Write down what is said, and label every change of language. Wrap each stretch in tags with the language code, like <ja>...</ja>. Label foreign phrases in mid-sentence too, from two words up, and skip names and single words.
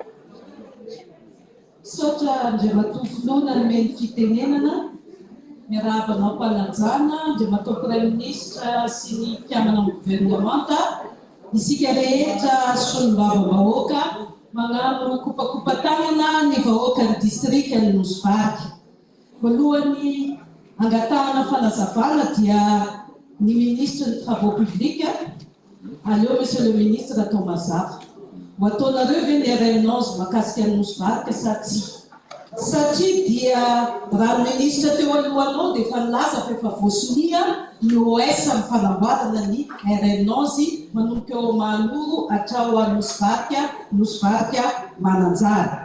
<mg>Misaotra Andriamatoa Filoana nomeny fitenenana, miarabanao mpanajana, Andriamatoa</mg> <fr>Premier Ministre</fr> <mg>sy ny mpiamana amin'ny gouvernemanta, isika rehetra solom-bava-bahoaka magnano kopakopa-tanana ny vahoaka ny district ny Nosivady. Voalohany angatahana fanazavana dia ny</mg> <fr>ministre des travaux publics,</fr> <mg>aleo</mg> <fr>monsieur le ministre</fr> <mg>atao mazava. Ho ataonareo ve ny RN11 mahakasika ny Nosivady sa tsy? Satria dia raha ministre teo alohanao dia efa nilaza fa efa voasonia ny OS amin'ny fanamboarana ny RN11 manomboka eo Manoro hatrao a Nosivady Mananjara.</mg>